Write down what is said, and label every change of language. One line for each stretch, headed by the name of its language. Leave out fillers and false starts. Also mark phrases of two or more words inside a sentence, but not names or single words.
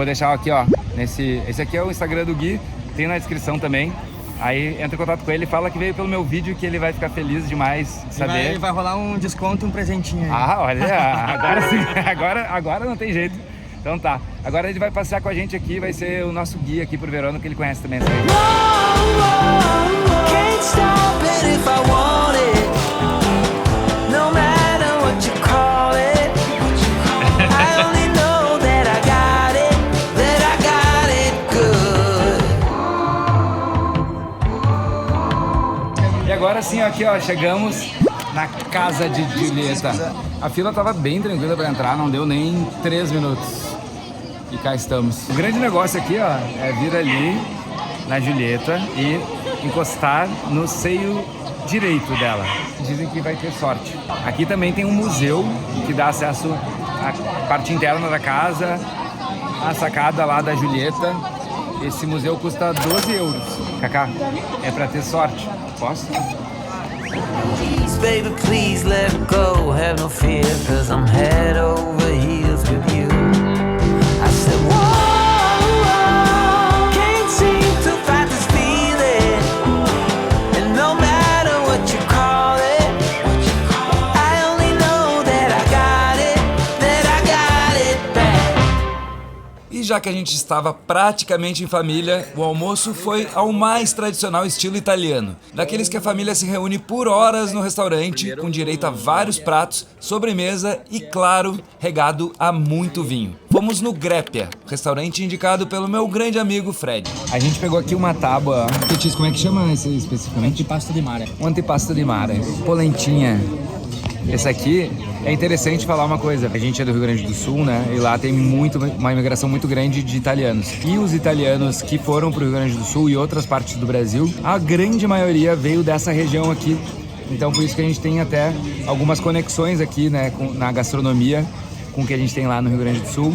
Portuguese: deixar aqui, ó, esse aqui é o Instagram do Gui, tem na descrição também. Aí entra em contato com ele, fala que veio pelo meu vídeo, que ele vai ficar feliz demais de saber. Vai rolar um desconto, um presentinho aí. Ah, olha, agora sim, agora não tem jeito. Então tá, agora ele vai passear com a gente aqui, vai ser o nosso guia aqui pro Verona, que ele conhece também essa região.
English: Can't stop it if I want it. No matter what you call it. I only know that I got it good.
Portuguese: E agora sim, aqui ó, chegamos na casa de Julieta. A fila tava bem tranquila para entrar, não deu nem 3 minutos. E cá estamos. O grande negócio aqui, ó, é vir ali na Julieta e encostar no seio direito dela. Dizem que vai ter sorte. Aqui também tem um museu que dá acesso à parte interna da casa, a sacada lá da Julieta. Esse museu custa 12 euros. Cacá, é pra ter sorte. Posso?
English: Please, baby, please let go. Have no fear, cause I'm head over heels with you. I said, whoa, can't seem to fight this feeling. And no matter what you call it, I only know that I got it,
Portuguese: já que a gente estava praticamente em família, o almoço foi ao mais tradicional estilo italiano. Daqueles que a família se reúne por horas no restaurante, com direito a vários pratos, sobremesa e, claro, regado a muito vinho. Fomos no Greppia, restaurante indicado pelo meu grande amigo Fred. A gente pegou aqui uma tábua... Petis, como é que chama esse especificamente?
Italian: Antipasto di mare.
Portuguese: Um
Italian: antipasto di mare.
Portuguese: Polentinha. Esse aqui é interessante falar uma coisa. A gente é do Rio Grande do Sul, né? E lá tem uma imigração muito grande de italianos. E os italianos que foram para o Rio Grande do Sul e outras partes do Brasil, a grande maioria veio dessa região aqui. Então por isso que a gente tem até algumas conexões aqui, né, na gastronomia com o que a gente tem lá no Rio Grande do Sul.